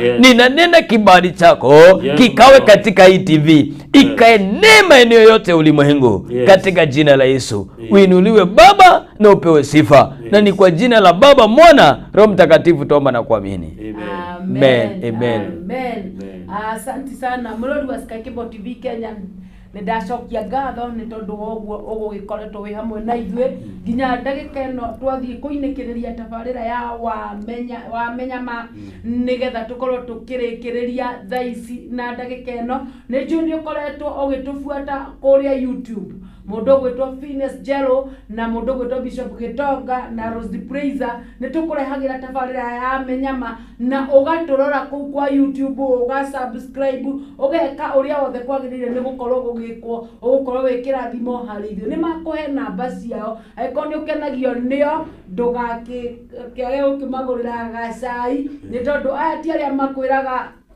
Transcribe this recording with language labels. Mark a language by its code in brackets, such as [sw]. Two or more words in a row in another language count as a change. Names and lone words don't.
[sw] Ninanena kibali chako kikawe katika hii TV. Ikaenee maeneo yote ulimwengu. Katika jina la Yesu. Uinuliwe Baba na upewe sifa. Na ni kwa jina la Baba, Mwana, Roho Mtakatifu tuomba na kuamini. Amen. Asante sana murori wa Sky Cable TV Kenya. [ki] Ndacokia ngatho ni tondu woguo ugugikoretwo wi hamwe na ithuĩ nginya ndagĩka ĩno twathie kũinĩkĩrĩria tabarĩra ya wamenya ma nigetha tukorwo tukĩrĩkĩrĩria thaa ici na ndagĩka ĩno. Nĩ njũĩ nĩ ũkoretwo ũgĩtũbuata kũrĩa YouTube mundu gwitwo Phineas Jello na mundu gwitwo Bishop Gitonga na Rose Praiser nitukurehagira tabarira ya menyama na ugaturora kuu kwa YouTube ugasubscribe ugeka uria wothe kwagirire ni gukorwo gugikwo ugukorwo wikira thimo hari ithio ni makuhe namba ciao aiko ni ukenagio nio ndugaki kiage ukimagurira gacai ni tondu aya ti aria makwiraga